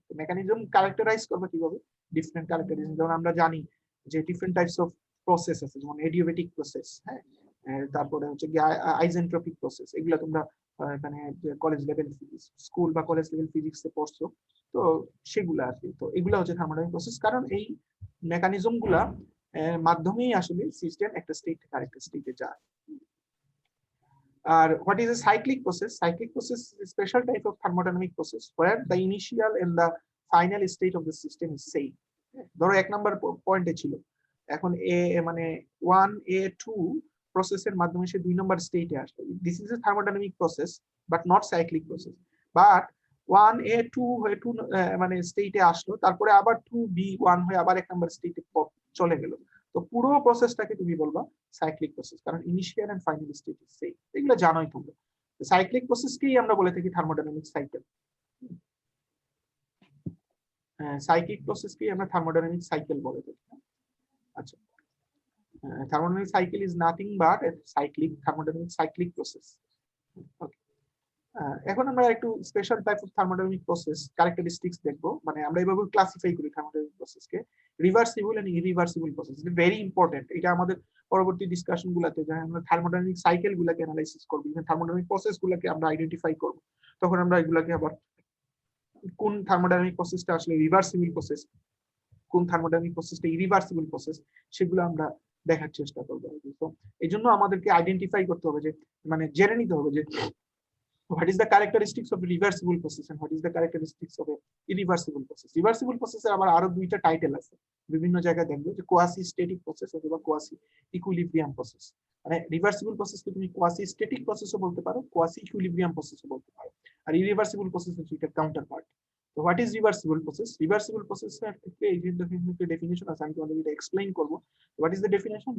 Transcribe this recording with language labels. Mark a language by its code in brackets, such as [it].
[bn] তো mechanism characterise করবে কিভাবে? ডিফারেন্ট ক্যারেক্টারিজম, যেমন আমরা জানি যে ডিফারেন্ট টাইপস অফ প্রসেস আছে, যেমন এডিয়াবেটিক প্রসেস, হ্যাঁ, তারপরে হচ্ছে গিয়ে আইসেন্ট্রপিক প্রসেস, এগুলো তোমরা মানে কলেজ লেভেল স্কুল বা কলেজ লেভেল ফিজিক্সে পড়ছো, তো সেগুলো আর কি। তো এগুলো হচ্ছে থার্মোডাইনামিক প্রসেস, কারণ এই মেকানিজম গুলা মাধ্যমেই আসলে সিস্টেম একটা স্টেট থেকে আরেকটা স্টেটে যায়। আর [en] what is a cyclic process? Cyclic process is a special type of thermodynamic process where the initial and the final state of the system is same. [bn] ধরো 1 নাম্বার পয়েন্টে ছিল, এখন এ মানে 1A2 প্রসেসের মাধ্যমে সে 2 নাম্বার স্টেটে আসলো। [en] This is a thermodynamic process but not cyclic process. [bn] But 1A2 হয়ে 2 মানে স্টেটে আসলো, তারপরে আবার 2B1 হয়ে আবার 1 নাম্বার স্টেটে চলে গেল। তো পুরো প্রসেসটাকে তুমি বলবা সাইক্লিক প্রসেস, কারণ [en] Initial and final state is same. [bn] এগুলো জানোই তোমরা। সাইক্লিক প্রসেসকেই আমরা বলে থাকি থার্মোডাইনামিক সাইকেল। সাইক্লিক প্রসেসকেই আমরা থার্মোডাইনামিক সাইকেল বলে থাকি। [en] আচ্ছা, thermodynamic cycle is nothing but a thermodynamic cyclic process. Okay. [bn] এখন আমরা একটু special type of thermodynamic process characteristics দেখবো, মানে আমরা এইভাবে ক্লাসিফাই করি thermodynamic প্রসেসকে reversible and irreversible process. [en] it very important, [bn] এটা আমাদের পরবর্তী ডিসকাশন গুলাতে যখন আমরা থার্মোডাইনামিক সাইকেল গুলাকে অ্যানালাইসিস করব, থার্মোডাইনামিক প্রসেস গুলাকে আমরা আইডেন্টিফাই করব, তখন আমরা এগুলাকে আবার কোন থার্মোডাইনামিক প্রসেসটা আসলে রিভার্সিবল প্রসেস, কোন থার্মোডাইনামিক প্রসেসটা ইরিভার্সিবল প্রসেস, সেগুলো আমরা দেখার চেষ্টা করবো। তো এই জন্য আমাদেরকে আইডেন্টিফাই করতে হবে, যে মানে জেনে নিতে হবে যে [en] what is the characteristics of a reversible process and what is the characteristics of a irreversible process. [bn] Reversible process এর আবার আরো দুইটা টাইটেল আছে, বিভিন্ন জায়গায় দেখবে যে কোয়াসি স্ট্যাটিক প্রসেস অথবা কোয়াসি ইকুইলিব্রিয়াম প্রসেস। মানে রিভার্সিবল প্রসেসকে তুমি কোয়াসি স্ট্যাটিক প্রসেসও বলতে পারো, কোয়াসি ইকুইলিব্রিয়াম প্রসেসও বলতে পারো, আর ইরিভার্সিবল প্রসেস হচ্ছে এটা কাউন্টার পার্ট। তো [en] What is reversible process? [bn] Reversible প্রসেসের ক্ষেত্রে এই যে ডেফিনিশন আছে, আমি তোমাদের এটা এক্সপ্লেইন করব। [en] What is the definition?